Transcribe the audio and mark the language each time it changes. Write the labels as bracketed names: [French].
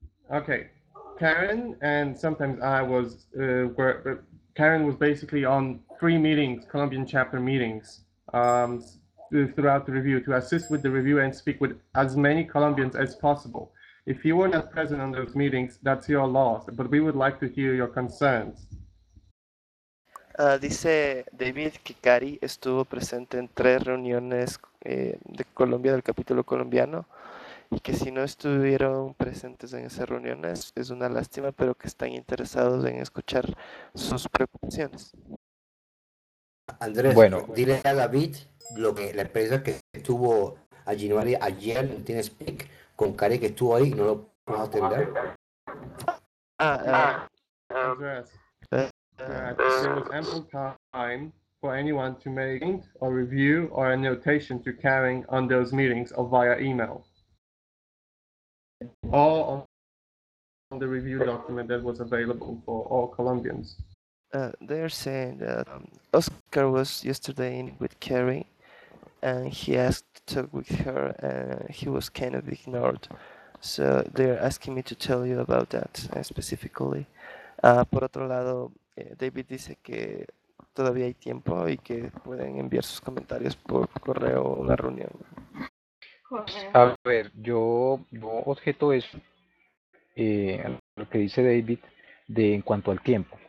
[English] Okay, Karen and sometimes I was, Karen was basically on three meetings, Colombian chapter meetings, throughout the review to assist with the review and speak with as many Colombians as possible. If you were not present on those meetings, that's your loss, but we would like to hear your concerns. [Spanish] Dice David que Cari estuvo presente en tres reuniones de Colombia, del capítulo colombiano. Y que si no estuvieron presentes en esas reuniones, es una lástima, pero que están interesados en escuchar sus preocupaciones. Andrés, bueno, dile a David lo que la empresa que estuvo allí ayer en TeamSpeak con Kari que estuvo ahí, no lo puedo atender. [English] Andrés, there was ample time for anyone to make a review or a notation to Karen on those meetings or via email. All on the review document that was available for all Colombians. They're saying that Oscar was yesterday in with Kerry and he asked to talk with her and he was kind of ignored. So they're asking me to tell you about that specifically. [Spanish] Por otro lado, David dice que todavía hay tiempo y que pueden enviar sus comentarios por correo o la reunión. A ver, yo objeto eso, lo que dice David, de en cuanto al tiempo.